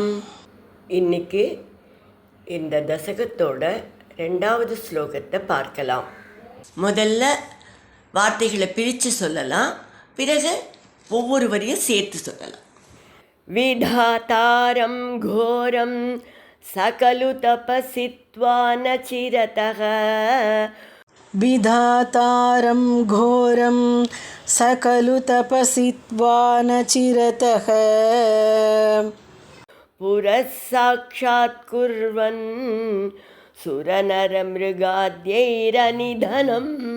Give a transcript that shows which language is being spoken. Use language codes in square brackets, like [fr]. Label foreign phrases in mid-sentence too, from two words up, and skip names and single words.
[ta] இன்னைக்கு இந்த தசகத்தோட 2வது ஸ்லோகத்தை பார்க்கலாம். முதல்ல வார்த்தைகளை பிரித்து சொல்லலாம், பிறகு ஒவ்வொரு வரியும் சேர்த்து சொல்லலாம். [sa] विधातारं घोरं सकलु तपसित्वान चिरतक. विधातारं घोरं सकलु तपसित्वा न चिरतः पुरस्साक्षात् कुर्वन् सुरनरमृगाद्यैरनिधनम्.